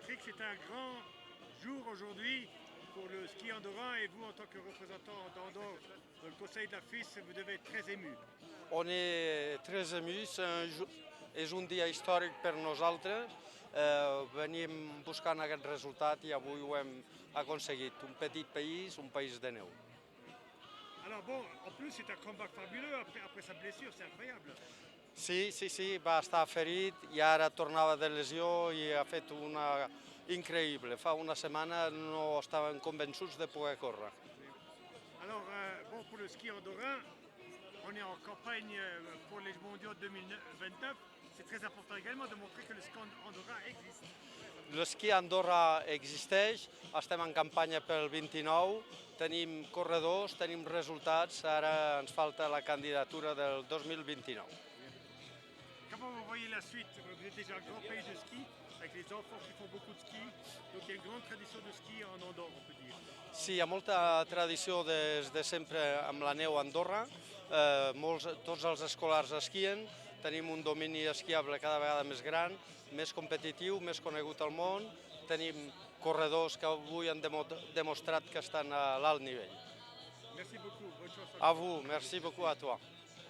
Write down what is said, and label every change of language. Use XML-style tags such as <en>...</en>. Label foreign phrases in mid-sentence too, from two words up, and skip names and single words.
<fr>c'est un grand jour aujourd'hui pour le ski andorran et vous, en tant que représentant d'Andorre dans le conseil de la FIS, vous devez être très ému. On est très émus,</fr> <ca>és un dia històric per nosaltres. Venim buscant aquest resultat i avui ho hem aconseguit. Un petit país, un país de neu.</ca> <fr>Alors bon, en plus c'est un comeback fabuleux après sa blessure, c'est incroyable.</fr> <ca>Sí, va estar ferit i ara tornava de lesió i ha fet una increïble. Fa una setmana no estaven convençuts de poder córrer.</ca> <fr>Alors bon, pour le ski andorran, on est en campagne pour les mondiaux 2029. C'est très important également de montrer que le ski andorran existe.</fr> <ca>L'esquí a Andorra existeix, estem en campanya pel 29, tenim corredors, tenim resultats, ara ens falta la candidatura del 2029.</ca> <fr>Comment vous voyez la suite? Vous êtes déjà un grand pays de ski, avec les enfants qui font beaucoup de ski, donc il y a une grande tradition de ski en Andorre, on peut dire.</fr> <ca>Sí, hi ha molta tradició des de sempre amb la neu a Andorra, tots els escolars esquien, tenim un domini esquiable cada vegada més gran, més competitiu, més conegut al món, tenim corredors que avui han demostrat que estan a l'alt nivell.</ca> <fr>Merci beaucoup, bonne chance. A vous, merci beaucoup à toi.</fr>